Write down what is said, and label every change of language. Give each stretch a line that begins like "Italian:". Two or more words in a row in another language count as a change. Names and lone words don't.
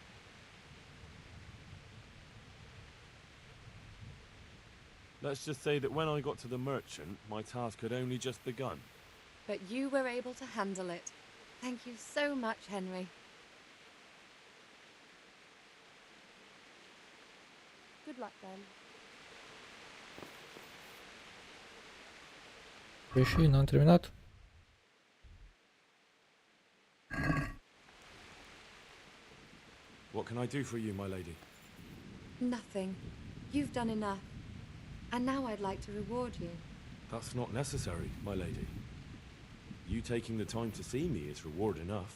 English: Let's just say that when I got to the merchant, my task had only just begun. But you were able to handle it. Thank you so much, Henry. Good luck then.
Romanian: Păi și n-am terminat?
English: What can I do for you, my lady? Nothing. You've done enough. And now I'd like to reward you. That's not necessary, my lady. You taking the time to see me is reward enough.